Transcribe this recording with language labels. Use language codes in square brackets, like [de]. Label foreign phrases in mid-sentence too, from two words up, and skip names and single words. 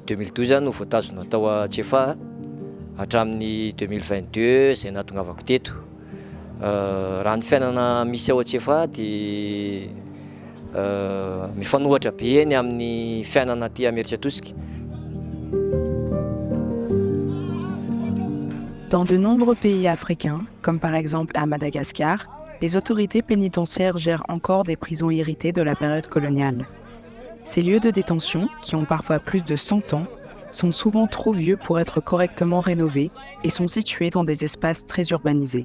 [mg] 2012 no voatazona tao Antsefa hatramin'ny 2022 izay nahatongavako teto. Raha ny fiainana misy ao Antsefa dia mifanohatra be eny amin'ny fiainana aty Imeritsiatosika. [fr] Dans de nombreux pays africains, comme par exemple à Madagascar, les autorités pénitentiaires gèrent encore des prisons héritées de la période coloniale. Ces lieux de détention, qui ont parfois plus de 100 ans, sont souvent trop vieux pour être correctement rénovés et sont situés dans des espaces très urbanisés.